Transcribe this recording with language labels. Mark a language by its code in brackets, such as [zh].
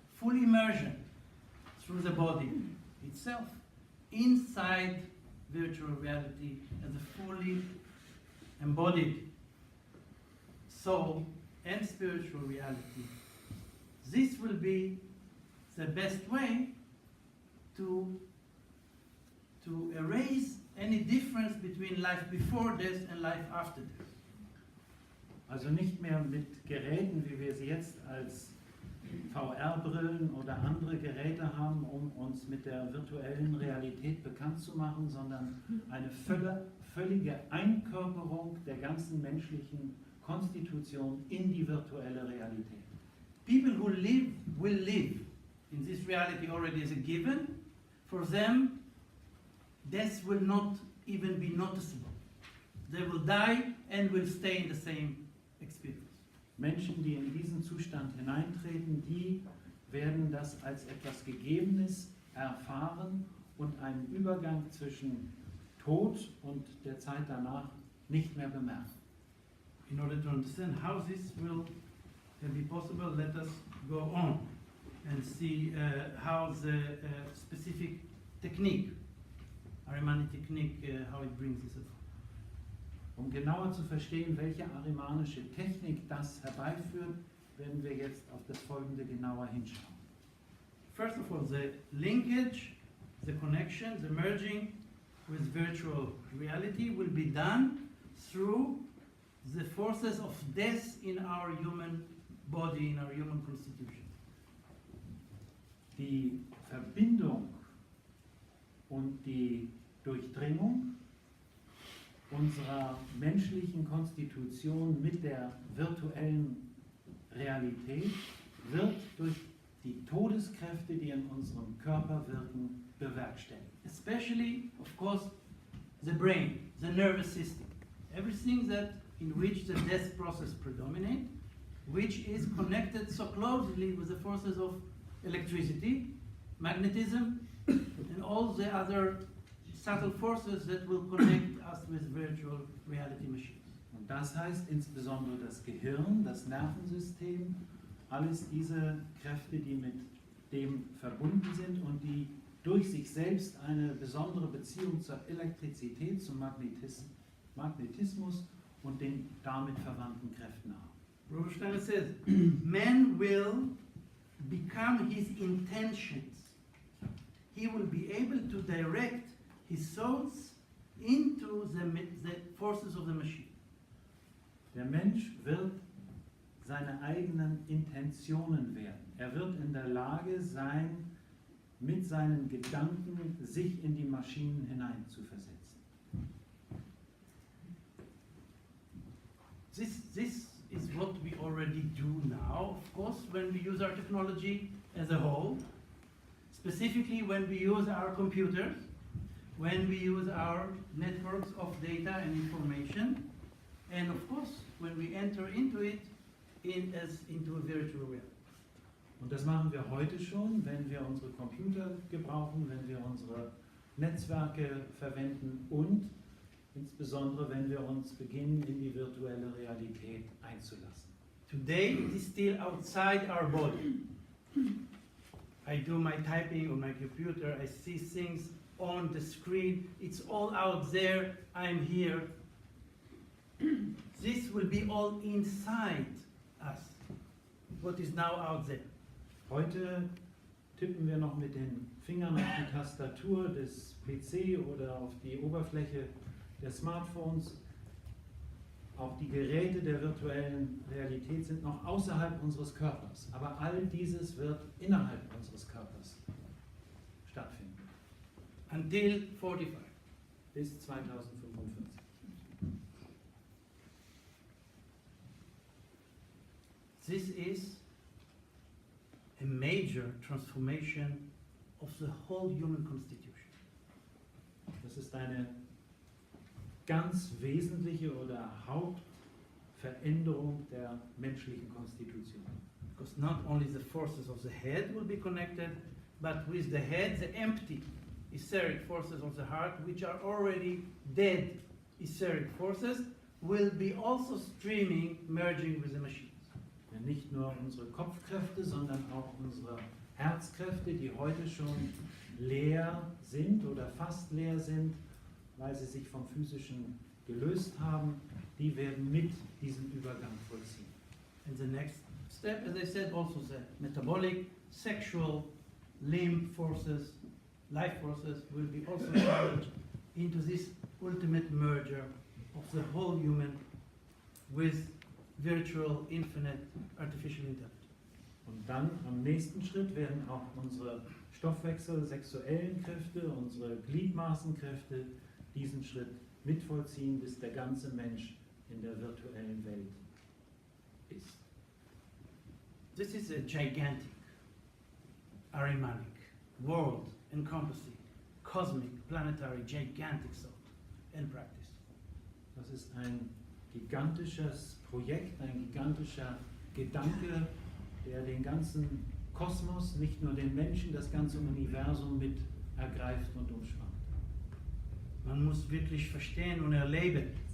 [en] Full immersion through the body itself, inside virtual reality as a fully embodied soul and spiritual reality. This will be the best way to erase any difference between life before death and life after death. [de] Also nicht mehr mit Geräten, wie wir sie jetzt als VR-Brillen oder andere Geräte haben, um uns mit der virtuellen Realität bekannt zu machen, sondern eine völlige Einkörperung der ganzen menschlichen Konstitution in die virtuelle Realität. [en] People who will live in this reality already as a given. For them, death will not even be noticeable. They will die and will stay in the same experience. [de] Menschen, die in diesen Zustand hineintreten, die werden das als etwas Gegebenes erfahren und einen Übergang zwischen Tod und der Zeit danach nicht mehr bemerken. [en] In order to understand how this can be possible, let us go on and see how the specific technique, Ahrimanic technique, how it brings this about. [de] Um genauer zu verstehen, welche ahrimanische Technik das herbeiführt, werden wir jetzt auf das Folgende genauer hinschauen. [en] First of all, the linkage, the connection, the merging with virtual reality will be done through the forces of death in our human body, in our human constitution. [de] Die Verbindung und die Durchdringung unserer menschlichen Konstitution mit der virtuellen Realität wird durch die Todeskräfte, die in unserem Körper wirken, bewerkstelligt. [en] Especially, of course, the brain, the nervous system, everything that in which the death process predominates, which is connected so closely with the forces of electricity, magnetism, and all the other subtle forces that will connect us with virtual reality machines. [de] Und das heißt insbesondere das Gehirn, das Nervensystem, alles diese Kräfte, die mit dem verbunden sind und die durch sich selbst eine besondere Beziehung zur Elektrizität, zum Magnetismus und den damit verwandten Kräften haben. [en] Rubinstein says, man will become his intentions. He will be able to direct his thoughts into the forces of the machine. [de] Der Mensch wird seine eigenen Intentionen werden. Er wird in der Lage sein, mit seinen Gedanken sich in die Maschinen hineinzuversetzen. [en] This is what we already do now, of course, when we use our technology as a whole, specifically when we use our computers, when we use our networks of data and information, and of course, when we enter into it into a virtual reality. [de] Und das machen wir heute schon, wenn wir unsere Computer gebrauchen, wenn wir unsere Netzwerke verwenden und insbesondere wenn wir uns beginnen, in die virtuelle Realität einzulassen. [en] Today it is still outside our body. I do my typing on my computer, I see things on the screen, it's all out there, I'm here. This will be all inside us, what is now out there. [de] Heute tippen wir noch mit den Fingern auf die Tastatur des PC oder auf die Oberfläche der Smartphones. Auch die Geräte der virtuellen Realität sind noch außerhalb unseres Körpers. Aber all dieses wird innerhalb unseres Körpers stattfinden. [en] Until 45. [de] Bis 2045. [en] This is a major transformation of the whole human constitution. [de] Das ist eine ganz wesentliche oder Hauptveränderung der menschlichen Konstitution. [en] Because not only the forces of the head will be connected, but with the head, the empty etheric forces of the heart, which are already dead etheric forces, will be also streaming, merging with the machines. [de] Ja, nicht nur unsere Kopfkräfte, sondern auch unsere Herzkräfte, die heute schon leer sind oder fast leer sind, weil sie sich vom Physischen gelöst haben, die werden mit diesem Übergang vollziehen. [en] And the next step, as I said, also the metabolic, sexual, limb forces, life forces will be also merged into this ultimate merger of the whole human with virtual, infinite, artificial intelligence. [de] Und dann am nächsten Schritt werden auch unsere Stoffwechsel, sexuellen Kräfte, unsere Gliedmaßenkräfte diesen Schritt mitvollziehen, bis der ganze Mensch in der virtuellen Welt ist. [en] This is a gigantic, Ahrimanic, world encompassing, cosmic, planetary, gigantic thought and practice. [de] Das ist ein gigantisches Projekt, ein gigantischer Gedanke, der den ganzen Kosmos, nicht nur den Menschen, das ganze Universum mit ergreift und umspannt. Man muss wirklich verstehen und erleben.